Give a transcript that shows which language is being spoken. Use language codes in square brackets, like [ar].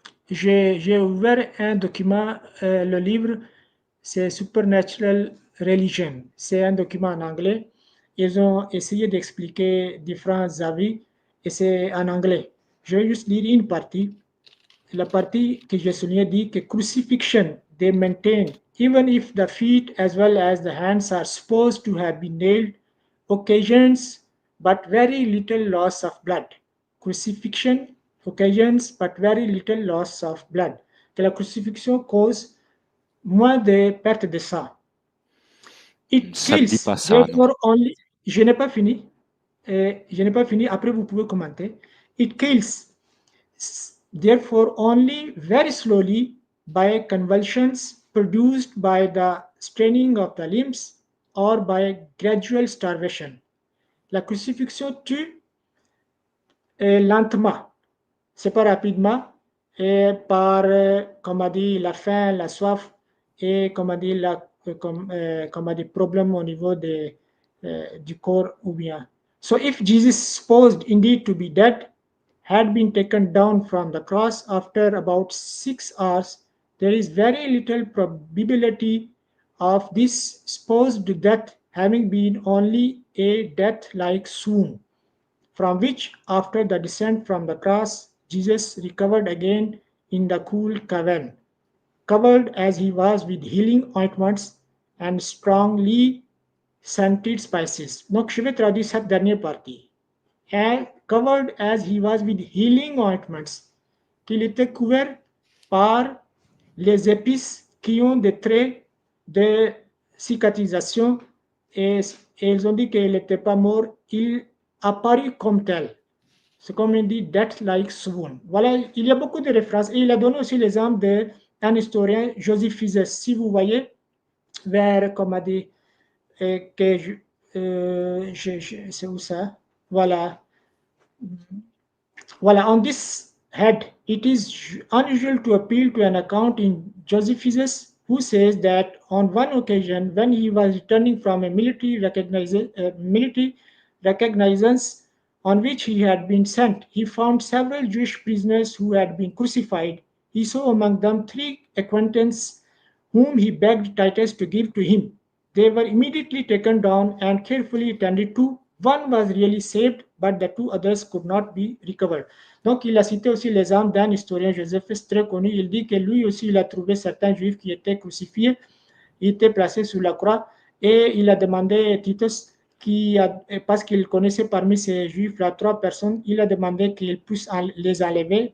[fr] J'ai ouvert un document, le livre, c'est Supernatural Religion. C'est un document en anglais. Ils ont essayé d'expliquer différents avis et c'est en anglais. Je vais juste lire une partie. La partie que j'ai soulignée dit que [en] crucifixion, they maintain, even if the feet as well as the hands are supposed to have been nailed, occasions but very little loss of blood. Crucifixion occasions but very little loss of blood. [fr] Que la crucifixion cause moins de perte de sang. [en] It [fr] Ça ne dit [en] kills, [fr] pas ça, non. [en] therefore only. [fr] Je n'ai pas fini. Je n'ai pas fini. Après, vous pouvez commenter. [en] It kills, therefore only very slowly by convulsions produced by the straining of the limbs or by gradual starvation. [fr] La crucifixion tue lentement, c'est pas rapidement, et par, comme a dit, la faim, la soif, et comme a dit, comme a dit, problème au niveau du corps ou bien. [en] So if Jesus supposed indeed to be dead, had been taken down from the cross after about 6 hours, there is very little probability of this supposed death having been only a death-like swoon, from which, after the descent from the cross, Jesus recovered again in the cool cavern, covered as he was with healing ointments and strongly scented spices. [fr] Donc, je vais traduire cette dernière partie. [en] And covered as he was with healing ointments, [fr] qu'il était couvert par les épices qui ont des traits de cicatrisation et ils ont dit qu'il n'était pas mort, il apparut comme tel. C'est comme il dit, [en] death-like swoon. [fr] Voilà, il y a beaucoup de références. Et il a donné aussi l'exemple d'un historien, Josephus. Si vous voyez, vers, comme a dit, que c'est où ça? Voilà. Voilà, [en] on this head, it is unusual to appeal to an account in Josephus, who says that on one occasion, when he was returning from a military reconnaissance on which he had been sent, he found several Jewish prisoners who had been crucified. He saw among them 3 acquaintances whom he begged Titus to give to him. They were immediately taken down and carefully attended to. One was really saved, but the 2 others could not be recovered. [fr] Donc, il a cité aussi l'exemple d'un historien, Josephus, très connu. Il dit que lui aussi, il a trouvé certains juifs qui étaient crucifiés, ils étaient placés sur la croix, et il a demandé à Titus, parce qu'il connaissait parmi ces juifs-là 3 personnes, il a demandé qu'il puisse les enlever.